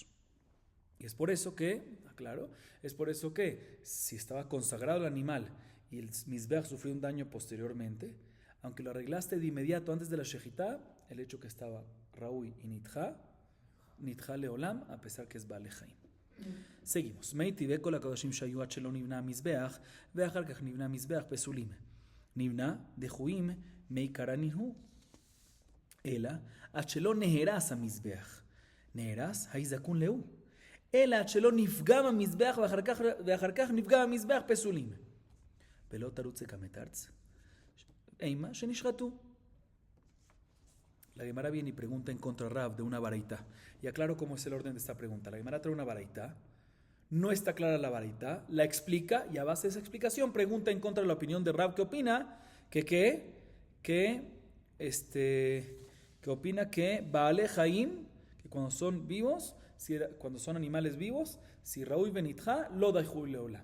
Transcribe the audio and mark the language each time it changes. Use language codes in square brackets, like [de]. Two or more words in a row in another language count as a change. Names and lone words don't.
[es] Y es por eso que, aclaro, es por eso que si estaba consagrado el animal y el Mizbeach sufrió un daño posteriormente, aunque lo arreglaste de inmediato antes de la shejitá, el hecho que estaba [he] ראוי ונדחה לעולם, [es] a pesar que es [he] בעלי חיים. [es] seguimos. [he] מי טבעי כל הקדושים שהיו עד שלא נבנה המזבח, ואחר כך נבנה מזבח פסולים. נבנה דחויים מי קרני הוא. אלא עד שלא נהרס המזבח. נהרס היזקון לאו. אלא עד שלא נפגע המזבח ואחר כך נפגע המזבח פסולים. ולא תרוץ כמתרץ. אימה שנשחטו. [es] La Gemara viene y pregunta en contra Rav de una baraita. Y aclaro cómo es el orden de esta pregunta. La Gemara trae una baraita. No está clara la baraita. La explica y a base de esa explicación pregunta en contra de la opinión de Rav. ¿Qué opina? Que opina que [he] בעלי חיים, [es] que cuando son vivos, cuando son animales vivos, si [he] ראוי ונדחה, דחוי לעולם.